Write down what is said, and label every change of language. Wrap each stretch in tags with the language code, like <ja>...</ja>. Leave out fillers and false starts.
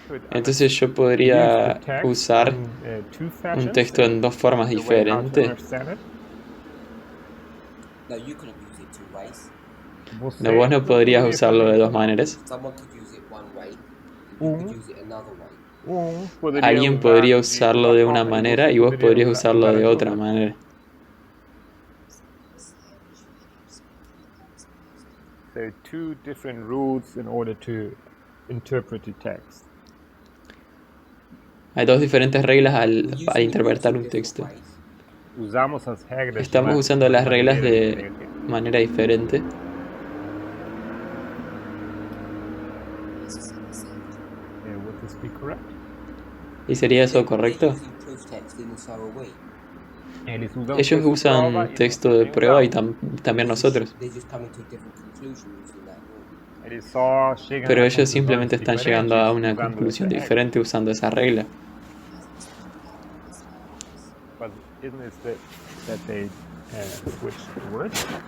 <es>Entonces yo podría usar un texto en dos formas diferentes.</es> <en>No, you couldn't use it two ways.</en> <es>No, vos no podrías usarlo de dos maneras.</es> <en>Someone could use it one way, and you could use it another way.</en> <es>Alguien podría usarlo de una manera y vos podrías usarlo de otra manera.</es> <en>There are two different rules in order to interpret the text.</en> <es>Hay dos diferentes reglas al interpretar un texto.</es> <pt>Usamos as regras.</pt> <es>Estamos usando las reglas de manera diferente.</es> <en>Would this be correct?</en> <es>¿Y sería eso correcto?</es> <en>They're using proof text, and so are we.</en> <es>Ellos usan texto de prueba y también nosotros.</es> <en>They're just coming to a different conclusion using that rule.</en> <pt>Eles só chegam</pt> <es>Pero a ellos simplemente están llegando a una conclusión diferente usando esa regla.</es> <en>But isn't it that they switch words?</en>